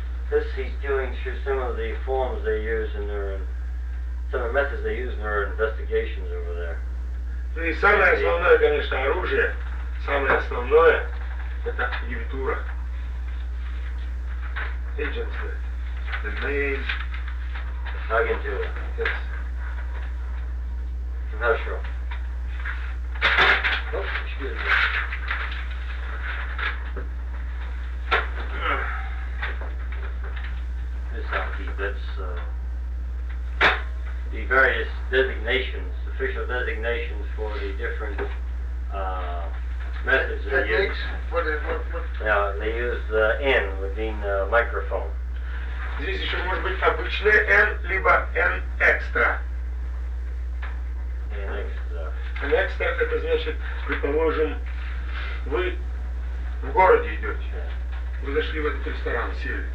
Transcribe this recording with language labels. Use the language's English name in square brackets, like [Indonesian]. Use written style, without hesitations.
[English] This he's doing through some of the forms they use in their, some of the methods they use in their investigations over there. [Russian] Ну и самое основное, конечно, оружие. Самое основное. Это агентура. [English] Agency. The main. [Russian] Агентура. [English] Yes. Commercial. Oh, excuse me. This alphabet's the various designations, official designations for the different methods they use. They use N would mean microphone. [Russian] Здесь еще может быть обычное N, либо N extra. [English] N extra. [Russian] N extra это значит, предположим, вы в городе идете. [English] Yeah. [Russian] Вы зашли в этот ресторан, сели.